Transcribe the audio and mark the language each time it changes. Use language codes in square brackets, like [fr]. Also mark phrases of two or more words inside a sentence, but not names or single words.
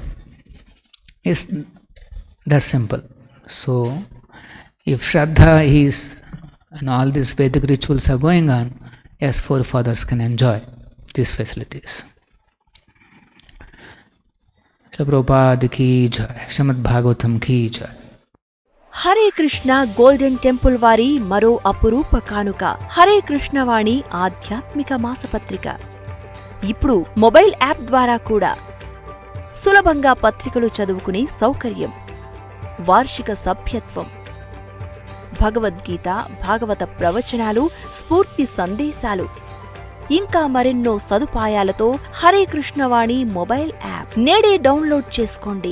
[en] It's that simple. So, if Shraddha is, and all these Vedic rituals are going on, yes, forefathers can enjoy these facilities. [hi] प्रभुपाद की जय, श्रीमद् भागवतम् की जय. [te] హరే కృష్ణ గోల్డెన్ టెంపుల్ వారి మరో అపురూప కానుక హరే కృష్ణవాణి ఆధ్యాత్మిక మాసపత్రిక. ఇప్పుడు [en] mobile app [te] ద్వారా కూడా సులభంగా పత్రికలు చదువుకునే సౌకర్యం, వార్షిక సభ్యత్వం, భగవద్గీత, భాగవత ప్రవచనాలు, స్ఫూర్తి సందేశాలు, ఇంకా మరెన్నో సదుపాయాలతో హరే కృష్ణవాణి [en] mobile app [te] నేడే డౌన్లోడ్ చేసుకోండి.